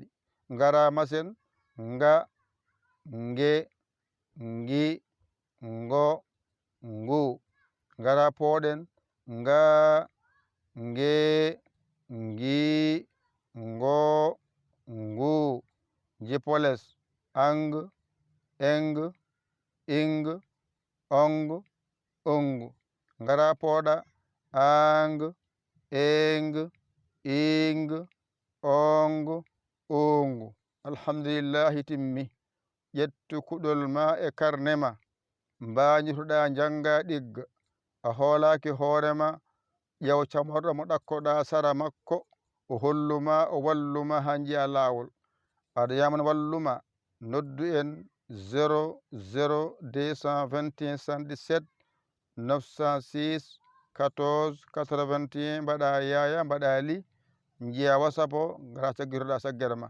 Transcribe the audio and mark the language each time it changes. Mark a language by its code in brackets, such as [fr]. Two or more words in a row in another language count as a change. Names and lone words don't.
[ff] Ngara masen. Nga, nge, ngi, ngo, ngu. Ngara pooɗen. Nga, nge, ngi, ngo, ngu. Jippoles. Ang, eng, ing, ong, ung. Ngara pooɗa. Ang, eng, ing, ong, ung. Alhamdulillahi timmi. ƴettu kuɗol ma e karne ma. Mbañitoɗa janga ɗigga. A hoolaki hoorema. ƴew camorɗo mo ɗakkoɗa sara makko o holluma o walluma ha jiya lawol. aɗa yaman walluma noddu en 00 221 77 906 14 81 mbaɗa yaya mbaɗa li jiya whatsapp o ngara saggitoɗa saggere ma.